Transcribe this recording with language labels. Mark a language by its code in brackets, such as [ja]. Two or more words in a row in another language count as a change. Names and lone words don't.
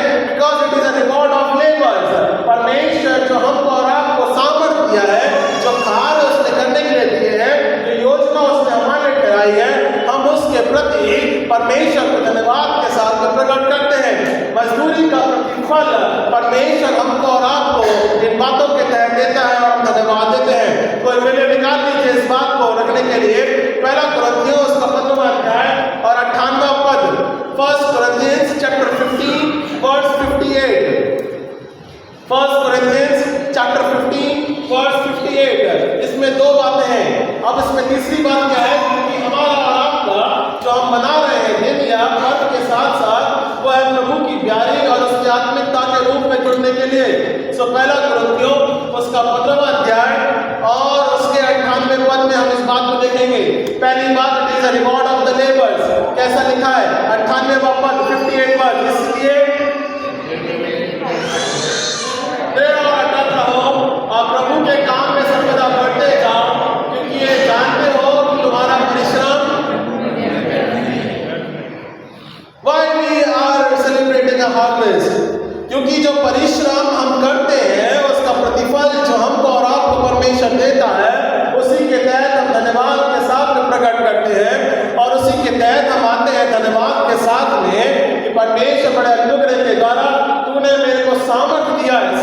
[en] because it is a reward of labours. [hi] परमेश्वर जो हमको और आपको सामर्थ्य दिया है, जो कार्य उसने करने के लिए दिए हैं, जो योजना उसने हमारे लिए कराई है, हम उसके प्रति परमेश्वर को धन्यवाद के साथ में प्रकट करते हैं। मजदूरी का प्रतिफल परमेश्वर हमको और आपको इन बातों के तहत देता है और हम धन्यवाद देते हैं। कोई वीडियो निकाल लीजिए इस बात को रखने के लिए। पहला कुरिन्थियों उसका 15वां अध्याय और 58वां पद, [en] 1 Corinthians chapter 15 verse 58। 1 Corinthians chapter 15 verse 58। [hi] इसमें दो बातें हैं। अब इसमें तीसरी बात क्या है? क्योंकि हमारा और आपका जो हम बना रहे हैं दिन या पद के साथ साथ, वो है प्रभु की प्यारी और उसकी आत्मिकता के रूप में जुड़ने के लिए। सो पहला कुरिन्थियों उसका 15वां अध्याय और उसके 98वें पद में हम इस बात को देखेंगे। पहली बात, [en] it is a reward of the labours. कैसा लिखा है? [hi] 98वां पद 58 पद, इसलिए और अटल रहो और प्रभु के काम में सर्वदा बढ़ते जाओ, क्योंकि ये जानते हो कि तुम्हारा परिश्रम, [en] why we are celebrating a harvest? [hi] क्योंकि जो परिश्रम हम करते हैं उसका प्रतिफल जो हमको और आपको परमेश्वर देता है, उसी के तहत हम धन्यवाद के साथ में प्रकट करते हैं और उसी के तहत हम आते हैं धन्यवाद के साथ में कि परमेश्वर बड़े अनुग्रह के द्वारा तूने मेरे को सामर्थ्य दिया है।